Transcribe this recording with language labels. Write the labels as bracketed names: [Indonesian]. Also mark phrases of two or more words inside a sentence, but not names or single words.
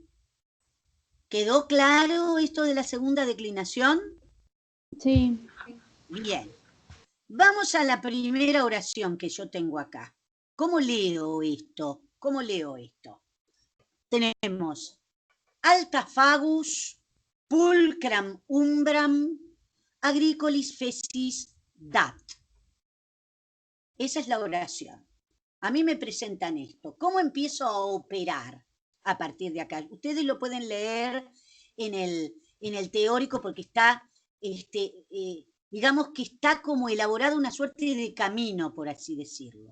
[Spanish] ¿Quedó claro esto de la segunda declinación? Sí. Bien. Vamos a la primera oración que yo tengo acá. ¿Cómo leo esto? Tenemos [Latin] alta fagus, pulcram umbram, agricolis festis dat. [Spanish] Esa es la oración. A mí me presentan esto. ¿Cómo empiezo a operar a partir de acá? Ustedes lo pueden leer en el teórico porque está, digamos que está como elaborada una suerte de camino, por así decirlo.